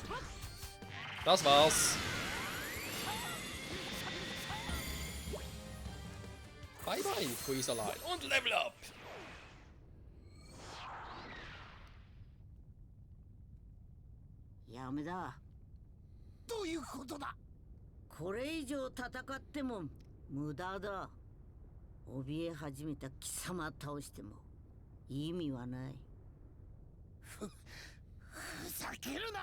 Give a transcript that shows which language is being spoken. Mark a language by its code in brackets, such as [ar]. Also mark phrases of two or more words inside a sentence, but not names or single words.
[de] Das war's. [en] Bye bye, [de] Freezerlein. Und [en] Level up. [ja] Yameda. どういうことだ。これ以上戦っても無駄だ。怯え始めた貴様倒しても意味はない。ふざけるな。